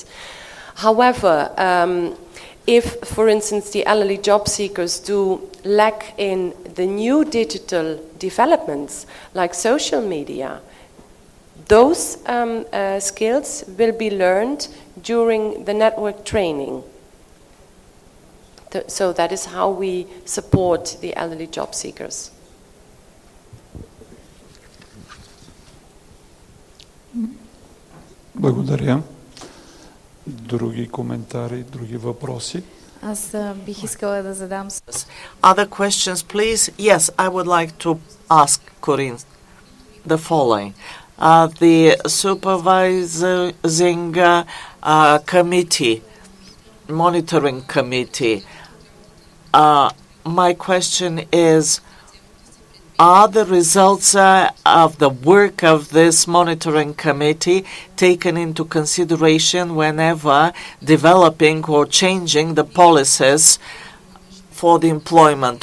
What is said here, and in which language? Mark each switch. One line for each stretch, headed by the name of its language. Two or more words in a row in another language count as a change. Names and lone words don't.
English: However, if, for instance, the elderly job seekers do lack in the new digital developments like social media, those skills will be learned during the network training. So that is how we support the elderly job seekers.
Bulgarian: Благодаря. Други коментари, други въпроси? Аз бих искала да задам.
English: Other questions, please? Yes, I would like to ask Corine the following. The supervising committee, monitoring committee, my question is, are the results of the work of this monitoring committee taken into consideration whenever developing or changing the policies for the employment?